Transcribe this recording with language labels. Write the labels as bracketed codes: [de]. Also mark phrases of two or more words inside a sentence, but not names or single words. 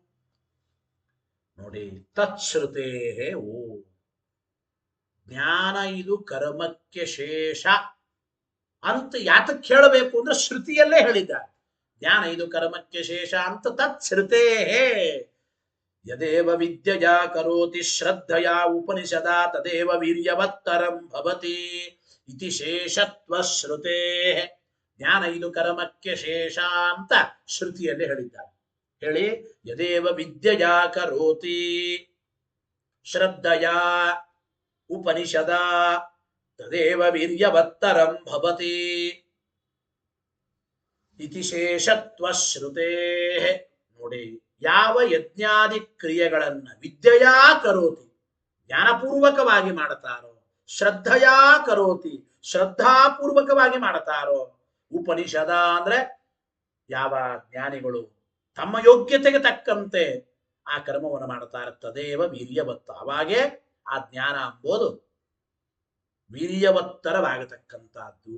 [kn] ನೋಡಿ, [sa] ತತ್ಶ್ರುತೇ ಓಂ. [kn] ಜ್ಞಾನ ಇದು ಕರ್ಮಕ್ಕೆ ಶೇಷ ಅಂತ ಯಾತಕ್ಕೆ ಹೇಳಬೇಕು ಅಂದ್ರೆ ಶ್ರುತಿಯಲ್ಲೇ ಹೇಳಿದ್ದಾರೆ. ಜ್ಞಾನ ಇದು ಕರ್ಮಕ್ಕೆ ಶೇಷ ಅಂತ [sa] ತತ್ಶ್ರುತೇ. ಯದೇವ ವಿದ್ಯೆಯಾ ಕರೋತಿ ಶ್ರದ್ಧೆಯ ಉಪನಿಷದ ತದೇವ ವೀರ್ಯವತ್ತರಂ ಭವತಿ ಇತಿ ಶೇಷತ್ವ ಶ್ರುತೇ. [kn] ಜ್ಞಾನ ಇದು ಕರ್ಮಕ್ಕೆ ಶೇಷ ಅಂತ ಶ್ರುತಿಯಲ್ಲಿ ಹೇಳಿದ್ದಾರೆ. [sa] ಹೇಳಿ, ಯದೇವ ವಿದ್ಯೆಯಾ ಕರೋತಿ ಶ್ರದ್ಧೆಯ ಉಪನಿಷದ ತದೇವ ವೀರ್ಯವತ್ತರಂ ಭವತಿ ಇತಿ ಶೇಷತ್ವ ಶ್ರುತೇ. [kn] ನೋಡಿ, ಯಾವ ಯಜ್ಞಾದಿ ಕ್ರಿಯೆಗಳನ್ನ [sa] ವಿದ್ಯೆಯಾ ಕರೋತಿ [kn] ಜ್ಞಾನಪೂರ್ವಕವಾಗಿ ಮಾಡುತ್ತಾರೋ, [sa] ಶ್ರದ್ಧೆಯಾ ಕರೋತಿ [kn] ಶ್ರದ್ಧಾಪೂರ್ವಕವಾಗಿ ಮಾಡುತ್ತಾರೋ, ಉಪನಿಷದ ಅಂದ್ರೆ ಯಾವ ಜ್ಞಾನಿಗಳು ತಮ್ಮ ಯೋಗ್ಯತೆಗೆ ತಕ್ಕಂತೆ ಆ ಕರ್ಮವನ್ನು ಮಾಡುತ್ತಾರೆ, [sa] ತದೇವ ವೀರ್ಯವತ್ತ, [kn] ಅವಾಗೇ ಆ ಜ್ಞಾನ ಎಂಬುದು ವೀರ್ಯವತ್ತರವಾಗತಕ್ಕಂಥದ್ದು.